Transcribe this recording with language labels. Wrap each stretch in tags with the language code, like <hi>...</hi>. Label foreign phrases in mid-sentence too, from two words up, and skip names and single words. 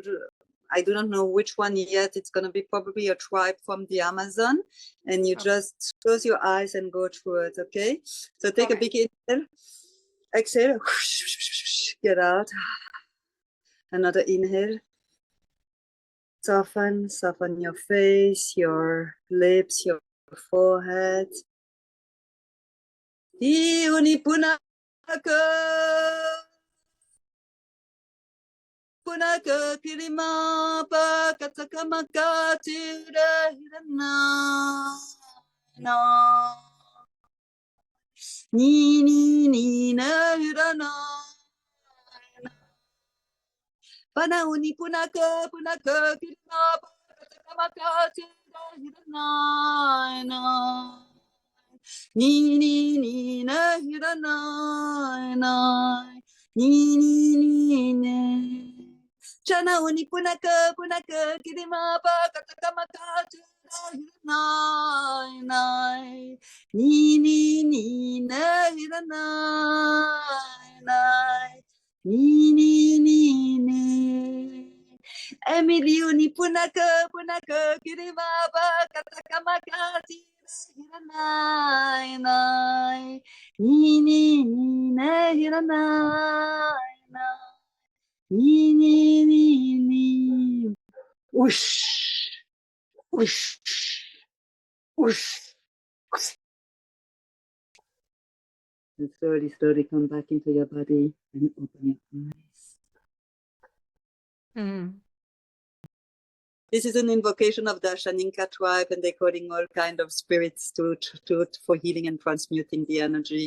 <en>I do not know which one yet. It's gonna be probably a tribe from the Amazon, and you just close your eyes and go through it. Okay. So take a big inhale, exhale, get out. Another inhale. Soften your face, your lips, your forehead. Punaka Kilima Pa Katakamaka Tira Hirana Na Ni Na Hirana Panauni Punaka Kilima Pa Katakamaka Tira Hirana Na Ni Na Hirana ni Chana uni punaka kirima pa katakamaka nai nai ni na nai ni Emily uni punaka kirima pa katakamaka nai nai ni na nai ni. Whoosh, whoosh, whoosh. And slowly come back into your body and open your eyes. This is an invocation of the Shaninka tribe, and they're calling all kind of spirits to for healing and transmuting the energy.</en>